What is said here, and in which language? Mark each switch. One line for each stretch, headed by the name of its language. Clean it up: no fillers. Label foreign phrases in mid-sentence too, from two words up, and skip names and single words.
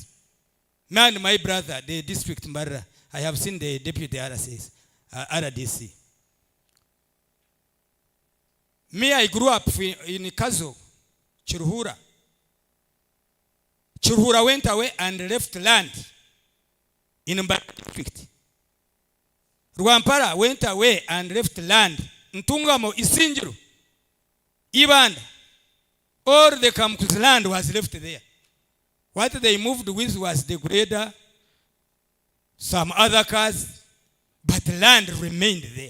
English: Me and my brother, the district MBARARA, I have seen the deputy RDC. Me, I grew up in Kazo, Chiruhura. Chiruhura went away and left land in Mbarara district. Rwampara went away and left land. Ntungamo, Isinjiru, Ibanda, all the Kamku's land was left there. What they moved with was the grader, some other cars, but land remained there.